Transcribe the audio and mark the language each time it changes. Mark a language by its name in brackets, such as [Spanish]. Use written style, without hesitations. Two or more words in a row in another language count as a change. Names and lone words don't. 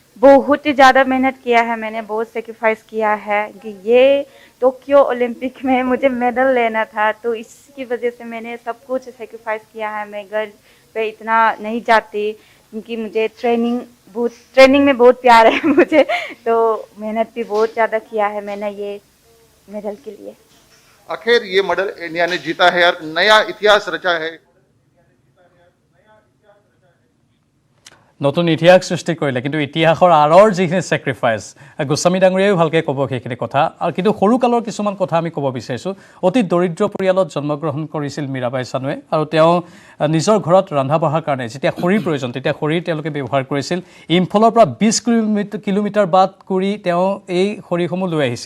[Hindi] बहुत ही ज़्यादा मेहनत किया है मैंने बहुत सेक्रीफाइस किया है कि ये टोक्यो ओलंपिक में मुझे मेडल लेना था तो इसकी वजह से मैंने सब कुछ सेक्रीफाइस किया है मैं घर पे इतना नहीं जाती क्योंकि मुझे ट्रेनिंग में बहुत प्यार है मुझे तो मेहनत भी बहुत ज़्यादा किया है मैंने ये मेडल के लिए आखिर ये मेडल इंडिया ने जीता है और नया इतिहास रचा है [Assamese] নতুন ইতিহাস সৃষ্টি কৰিলে কিন্তু ইতিহাসৰ আৰৰ যিখিনি ছেক্ৰিফাইচ গোস্বামী ডাঙৰীয়াও ভালকৈ ক'ব সেইখিনি কথা আৰু কিন্তু সৰুকালৰ কিছুমান কথা আমি ক'ব বিচাৰিছোঁ অতি দৰিদ্ৰ পৰিয়ালত জন্মগ্ৰহণ কৰিছিল মীৰাবাই চানুৱে আৰু তেওঁ নিজৰ ঘৰত ৰন্ধা বঢ়াৰ কাৰণে যেতিয়া খৰিৰ প্ৰয়োজন তেতিয়া খৰিৰ তেওঁলোকে ব্যৱহাৰ কৰিছিল ইম্ফলৰ পৰা 20 কিলোমিটাৰ বাট কৰি তেওঁ এই খৰিসমূহ লৈ আহিছিল